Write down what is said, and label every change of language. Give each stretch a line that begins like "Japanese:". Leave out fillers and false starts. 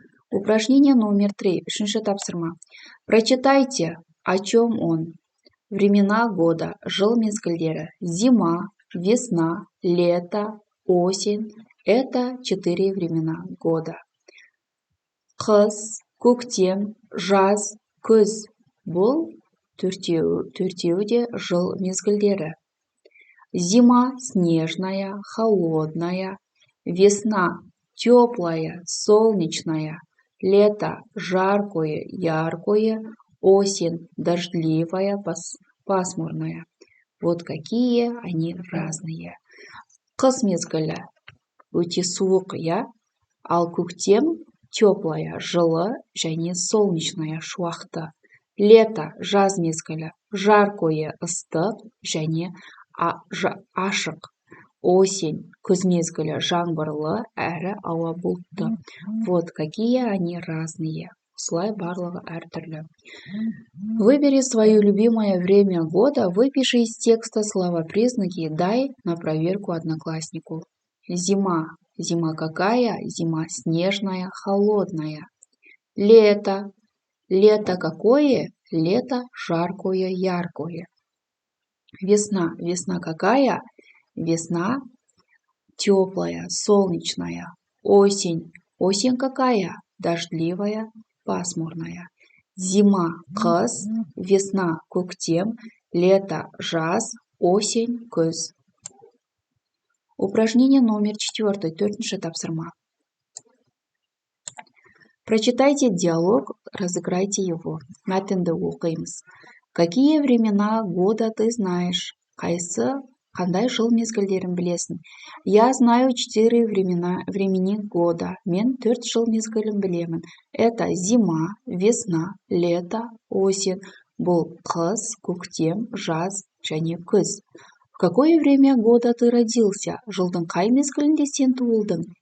Russian: Упражнение номер 3.
Kazakh: Үшінші тапсырма.
Russian: Прочитайте, о чем он. Времена года,
Kazakh: жыл мезгілдері,
Russian: зима, весна, лето, осень – это 4 времена года.
Kazakh: Қыс, көктем, жаз, күз – бұл төртеуі де жыл мезгілдері.
Russian: Зима – снежная, холодная, весна – теплая, солнечная, лето – жаркое, яркое, осень дождливая, пасмурная. Вот какие они разные.
Kazakh: Қыс мезгілі өте суық, я, ал көктем
Russian: теплая,
Kazakh: жылы және
Russian: солнечная,
Kazakh: шуақты.
Russian: Лето
Kazakh: жаз мезгілі
Russian: жаркое,
Kazakh: ыстық және ашық.
Russian: Осень
Kazakh: күз мезгілі жаңбырлы әрі ауа бұлтты.
Russian: Вот какие они разные.
Kazakh: Осылай барлығы әртүрлі.
Russian: Выбери свое любимое время года, выпиши из текста слова-признаки и дай на проверку однокласснику. Зима. Зима какая? Зима снежная, холодная. Лето. Лето какое? Лето жаркое, яркое. Весна. Весна какая? Весна теплая, солнечная. Осень. Осень какая? Дождливая, пасмурная. Зима –
Kazakh: қыс,
Russian: весна –
Kazakh: көктем,
Russian: лето –
Kazakh: жаз,
Russian: осень –
Kazakh: күз.
Russian: Упражнение номер 4.
Kazakh: Төртінші тапсырма.
Russian: Прочитайте диалог, разыграйте его.
Kazakh: Мәтінді оқимыз.
Russian: Какие времена года ты знаешь?
Kazakh: Қандай жыл мезгілдерін білесің?
Russian: Я знаю 4 времени года.
Kazakh: Мен 4 жыл мезгілін білемін.
Russian: Это зима, весна, лето, осень.
Kazakh: Бұл қыс, көктем, жаз және күз.
Russian: В какое время года ты родился?
Kazakh: Жылдың қай мезгілінде сен туылдың?